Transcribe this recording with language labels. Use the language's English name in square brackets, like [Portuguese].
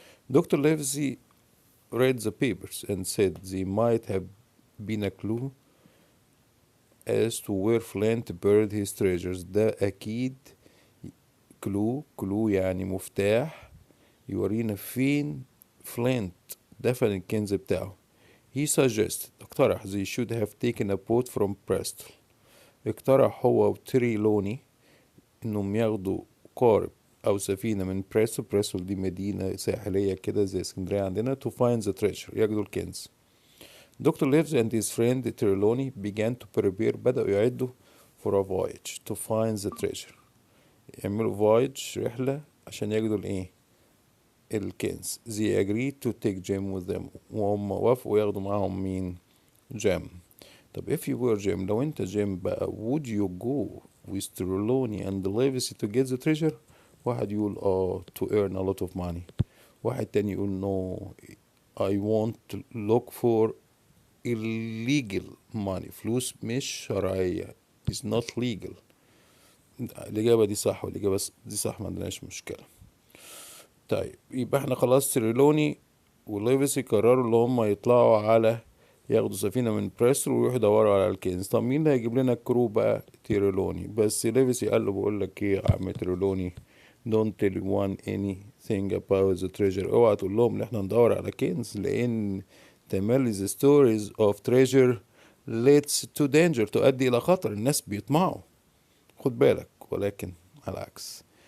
[English] Doctor Livesey read the papers and said they might have been a clue as to where Flint buried his treasures. [Arabic] ده أكيد كلو يعني مفتاح يورينا فين فلينت دفن الكنز بتاعه. [English] He suggested، [Arabic] اقترح [English] they should have taken a boat from Bristol. [Arabic] اقترح هو وتري لوني انهم ياخدوا قارب او سفينة من بريستول دي مدينة ساحلية كده زي اسكندرية عندنا [English] to find the treasure، [Arabic] ياخدوا الكنز. [English] Dr. Livesey and his friend Trelawney began to prepare، [Arabic] بدأوا يعدوا [English] for a voyage to find the treasure، [Arabic] يعملوا voyage رحلة عشان ياخدوا الايه؟ الكنز. [English] They agreed to take Jim with them، [Arabic] وهم وافقوا ياخدوا معاهم مين؟ جيم. [English] طب if you were Jim، [Arabic] لو انت جيم بقى [English] would you go with Trelawney and Livesey to get the treasure؟ [Arabic] واحد يقول [English] to earn a lot of money، [Arabic] واحد تاني يقول [English] no I want to look for illegal money، [Arabic] فلوس مش شرعية، [English] is not legal. [Arabic] الإجابة دي صح والإجابة دي صح، ما عندناش مشكلة. طيب يبقى احنا خلاص تريلوني وليفسي قرروا اللي هم يطلعوا على ياخدوا سفينة من بريستول ويروحوا يدوروا على الكنز. طب مين اللي هيجيب لنا الكرو بقى؟ تيرلوني. بس ليفسي قال له بقول لك ايه يا عم تيرلوني، [English] don't tell one anything about the treasure، [Arabic] اوعى تقول لهم ان احنا ندور على كنز، لان تملي [English] the stories of treasure leads to danger، [Arabic] تؤدي الى خطر، الناس بيطمعوا، خد بالك. ولكن على العكس.